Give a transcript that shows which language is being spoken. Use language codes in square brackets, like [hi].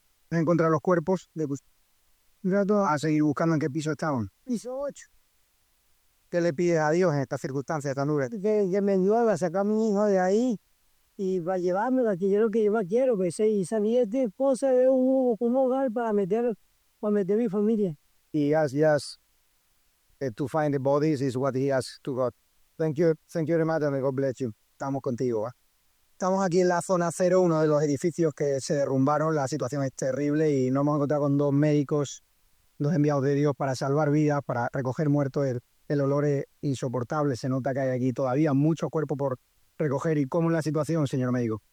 [es] ¿Has encontrado los cuerpos? A seguir buscando en qué piso estaban. Piso 8. ¿Qué le pides a Dios en estas circunstancias tan duras? Que me ayude a sacar a mi hijo de ahí. Y para llevármela, que yo lo que yo más quiero, que pues, y salir de esta esposa es un hogar para meter a mi familia. [en] He asked, yes, to find the bodies is what he asked to God. Thank you very much, and God bless you. [es] Estamos contigo, ¿eh? Estamos aquí en la zona 0, uno de los edificios que se derrumbaron. La situación es terrible y nos hemos encontrado con 2 médicos, 2 enviados de Dios para salvar vidas, para recoger muertos. El olor es insoportable, se nota que hay aquí todavía mucho cuerpo por... recoger. ¿Y cómo es la situación, señor médico?